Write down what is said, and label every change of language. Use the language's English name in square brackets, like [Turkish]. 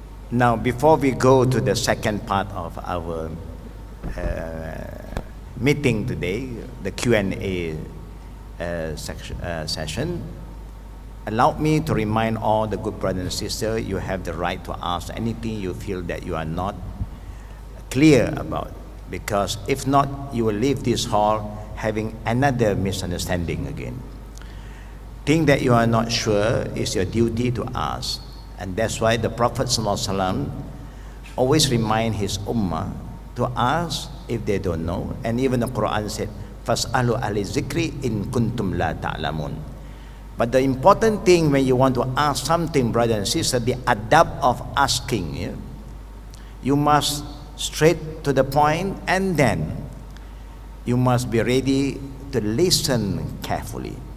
[English] Now, before we go to the second part of our meeting today, the Q&A session, allow me to remind all the good brothers and sisters, you have the right to ask anything you feel that you are not clear about, because if not, you will leave this hall having another misunderstanding again. Thing that you are not sure is your duty to ask. And that's why the Prophet ﷺ always remind his ummah to ask if they don't know. And even the Quran said, [Arabic] فَاسْأَلُوا أَهْلِ الذِّكْرِ إِن كُنْتُمْ لَا تَعْلَمُونَ. [English] But the important thing when you want to ask something, brother and sister, the adab of asking, yeah? You must straight to the point, and then you must be ready to listen carefully.